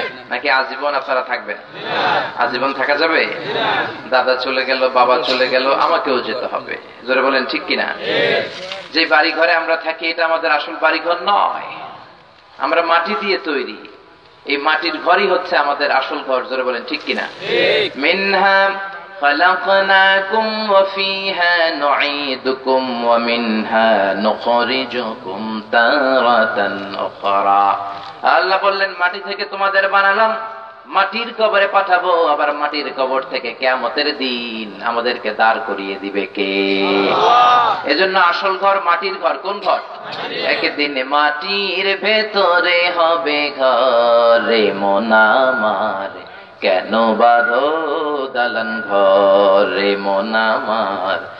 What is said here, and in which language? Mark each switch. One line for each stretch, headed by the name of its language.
Bangla: নাকি আজীবন আপনারা থাকবেন? আজীবন থাকা যাবে? দাদা চলে গেল, বাবা চলে গেল, আমাকেও যেতে হবে। জোরে বলেন ঠিক কিনা? যে বাড়ি ঘরে আমরা থাকি এটা আমাদের আসল বাড়ি ঘর নয়, আমরা মাটি দিয়ে তৈরি। এই মাটির ঘরই হচ্ছে আমাদের আসল ঘর। জোরে বলেন ঠিক কিনা?
Arabic: মিনহা خلقناكم وفيها نعيدكم ومنها نخرجكم تارة أخرى।
Bangla: আল্লাহ বললেন মাটি থেকে তোমাদের বানালাম, মাটির কবরে পাঠাবো, আবার মাটির কবর থেকে কিয়ামতের দিন আমাদেরকে দাঁড় করিয়ে দিবে কে? এজন্য আসল ঘর মাটির ঘর। কোন ঘর? একদিন মাটির ভেতরে হবে ঘরে মন আমার, কেন বাঁধো দালান ঘরে মন আমার,